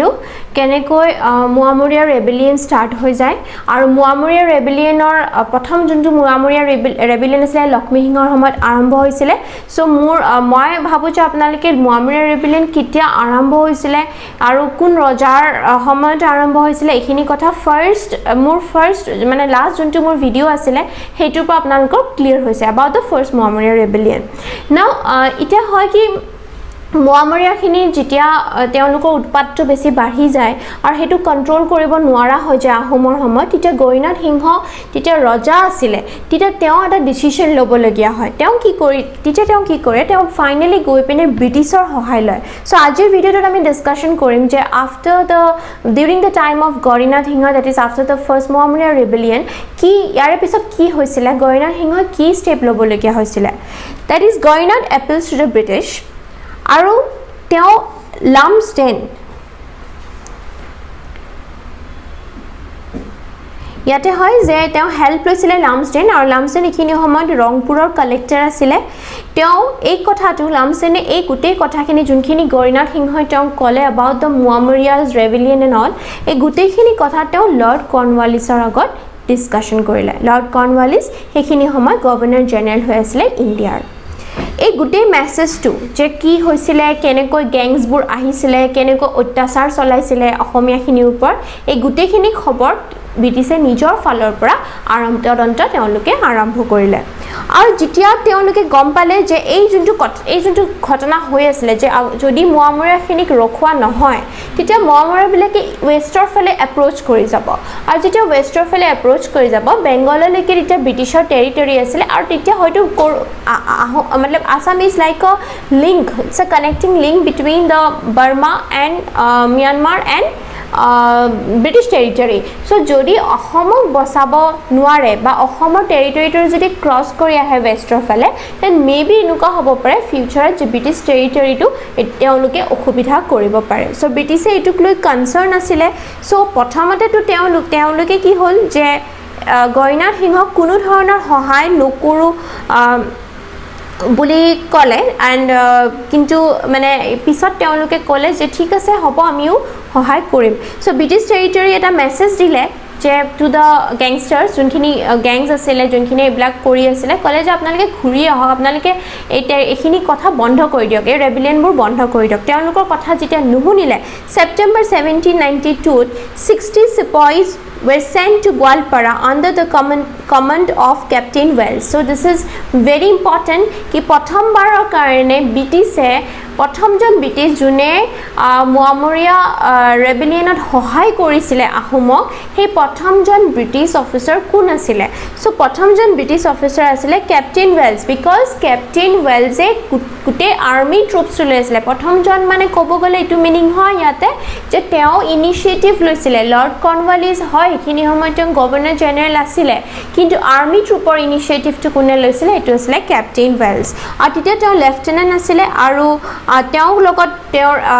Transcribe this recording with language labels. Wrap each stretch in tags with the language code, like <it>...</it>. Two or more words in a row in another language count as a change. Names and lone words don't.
<as>কেনেকৈ মুৱামৰীয়া ৰেবেলিয়ন ষ্টাৰ্ট হৈ যায় আৰু মুৱামৰীয়া ৰেবেলিয়নৰ প্ৰথম যোনটো মুৱামৰীয়া ৰেবেলিয়ন আছিল লক্ষ্মীসিংহৰ সময়ত আৰম্ভ হৈছিল সো মই ভাবো যে আপোনালোকে মুৱামৰীয়া ৰেবেলিয়ন কেতিয়া আৰম্ভ হৈছিল আৰু কোন ৰজাৰ সময়ত আৰম্ভ হৈছিল এইখিনি কথা ফাৰ্স্ট মানে লাষ্ট যোনটো মোৰ ভিডিঅ আছিল হেইটোৰ পৰা আপোনালোকৰ ক্লিয়াৰ হৈছে</as> <en>about the first Muammarya rebellion.</en> <as>Now এটা হয় কি মুৱামৰীয়াখিনি যেতিয়া তেওঁলোকৰ উৎপাতটো বেছি বাঢ়ি যায় আৰু হেতু কন্ট্ৰোল কৰিব নোৱাৰা হৈ যায় আহোমৰ সময়ত তেতিয়া গৌৰীনাথ সিংহ তেতিয়া ৰজা আছিলে তেতিয়া তেওঁ এটা ডিসিশন ল'ব লগিয়া হয় তেওঁ কি কৰে তেওঁ ফাইনালি গৈ পিনে ব্ৰিটিছৰ সহায় লয় সো আজিৰ ভিডিঅ'টোত আমি ডিসকাশন কৰিম যে</as> <en>during the time of গৌৰীনাথ সিংহ that is after the first Muammarya rebellion</en> <as>কি ইয়াৰ পিছত কি হৈছিল গৌৰীনাথ সিংহ কি ষ্টেপ ল'ব লগিয়া হৈছিল</as> <en>that is গৌৰীনাথ appeals to the British</en> <as>আৰু তেওঁ লামছডেন ইয়াতে হয় যে তেওঁ হেল্প লৈছিলে লামছডেন আৰু লামছডেন এখিনি সময়ত ৰংপুৰৰ কালেক্টৰ আছিলে তেওঁ এই কথাটো লামছডেনে এই গোটেই কথাখিনি যোনখিনি গৌৰীনাথ সিংহই তেওঁ ক'লে</as> <en>about the Muammarya's rebellion and all</en> <as>এই গোটেইখিনি কথা তেওঁ লৰ্ড কৰ্ণৱালিছৰ আগত ডিসকাশন কৰিলে লৰ্ড কৰ্ণৱালিছ সেইখিনি সময়</as> <en>Governor General</en> <as>হৈ আছিল ইণ্ডিয়াৰ এই গুটেই মেছেজটো যে কি হৈছিল কেনেকৈ গ্যাংছবোৰ আহিছিল কেনেকৈ অত্যাচাৰ চলাইছিল অসমীয়াখিনিৰ ওপৰত এই গুটেইখিনি খবৰ ব্ৰিটিছে নিজৰ ফালৰ পৰা তেওঁলোকে আৰম্ভ কৰিলে আৰু যেতিয়া তেওঁলোকে গম পালে যে এই যোনটো ঘটনা হৈ আছিল যে যদি মুৱামৰীয়াখিনিক ৰখোৱা নহয় তেতিয়া মুৱামৰীয়াবিলাকে ৱেষ্টৰ ফালে এপ্ৰোচ কৰি যাব আৰু যেতিয়া ৱেষ্টৰ ফালে এপ্ৰোচ কৰি যাব বেংগললৈকে তেতিয়া ব্ৰিটিছৰ টেৰিটৰি আছিল আৰু তেতিয়া হয়তো मतलब</as> <en>Assam is like a link, it's a connecting link between the Burma and Myanmar and British territory.</en> <as>So যদি অসমক বসাব নোৱাৰে বা অসমৰ টেৰিটৰিটো যদি ক্ৰস কৰি আহে ৱেষ্টৰ ফালে</as> <en>then maybe</en> <as>এনেকুৱা হ'ব পাৰে ফিউচাৰত যে ব্ৰিটিছ টেৰিটৰিটো তেওঁলোকে অসুবিধা কৰিব পাৰে সো ব্ৰিটিছে এটুক লৈ কনসাৰ্ন আছিল সো প্ৰথমতে তো তেওঁলোকে কি হ'ল যে গৌৰীনাথ সিংহক কোনো ধৰণৰ সহায় নকৰো বুলি ক'লে এণ্ড কিন্তু মানে পিছত তেওঁলোকে ক'লে যে ঠিক আছে হ'ব আমিও সহায় কৰিম সো ব্ৰিটিছ টেৰিটৰি এটা মেছেজ দিলে যে</as> <en>to the gangsters</en> <as>যোনখিনি গেংছ আছিলে যোনখিনি এইবিলাক কৰি আছিলে ক'লে যে আপোনালোকে ঘূৰি আহক আপোনালোকে এইখিনি কথা বন্ধ কৰি দিয়ক এই ৰেবেলিয়নবোৰ বন্ধ কৰি দিয়ক তেওঁলোকৰ কথা যেতিয়া নুশুনিলে ছেপ্টেম্বৰ 1792</as> <en>60 sepoys were sent to Gwalpara under the command of Captain Wells. So this is very important</en> <as>ki প্ৰথমবাৰৰ কাৰণে ব্ৰিটিছে প্ৰথমজন ব্ৰিটিছ জুনে মুৱামৰীয়া ৰেবেলিয়নত সহায় কৰিছিল আহোমক সেই প্ৰথমজন</as> <en>British officer</en> <as>কোন আছিল সো প্ৰথমজন</as> <en>British officer</en> <as>আছিল কেপ্টেইন ওয়েলছ বিকজ কেপ্টেইন ওয়েলছে গোটেই</as> <en>army troops</en> <as>লৈছিল প্ৰথমজন মানে ক'ব গ'লে এইটো মিনিং হয় ইয়াতে যে তেওঁ ইনিচিয়েটিভ লৈছিল লৰ্ড কৰ্ণৱালিছ হয় এইখিনি সময়ত তেওঁ</as> <en>Governor General</en> <as>আছিল কিন্তু আৰ্মি ট্ৰুপৰ ইনিচিয়েটিভটো কোনে লৈছিল এইটো আছিল কেপ্টেইন ওয়েলছ আৰু তেতিয়া তেওঁ লেফটেনেণ্ট আছিল আৰু তেওঁ লগত তেওঁৰ</as>